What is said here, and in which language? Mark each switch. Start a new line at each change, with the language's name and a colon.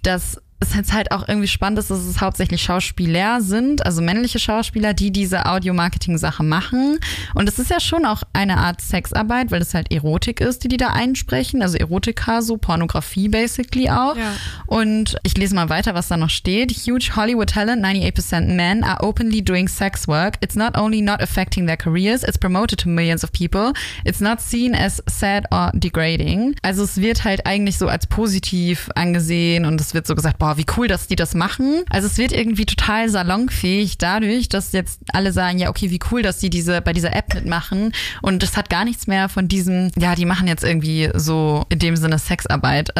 German: Das ist jetzt halt auch irgendwie spannend, dass es hauptsächlich Schauspieler sind, also männliche Schauspieler, die diese Audio-Marketing-Sache machen. Und es ist ja schon auch eine Art Sexarbeit, weil es halt Erotik ist, die da einsprechen. Also Erotika, so Pornografie basically auch. Ja. Und ich lese mal weiter, was da noch steht.
English: Huge Hollywood talent, 98% men, are openly doing sex work. It's not only not affecting their careers, it's promoted to millions of people. It's not seen as sad or degrading.
German: Also es wird halt eigentlich so als positiv angesehen, und es wird so gesagt, boah, wie cool, dass die das machen. Also es wird irgendwie total salonfähig dadurch, dass jetzt alle sagen, ja okay, wie cool, dass die diese bei dieser App mitmachen. Und es hat gar nichts mehr von diesem, ja, die machen jetzt irgendwie so in dem Sinne Sexarbeit.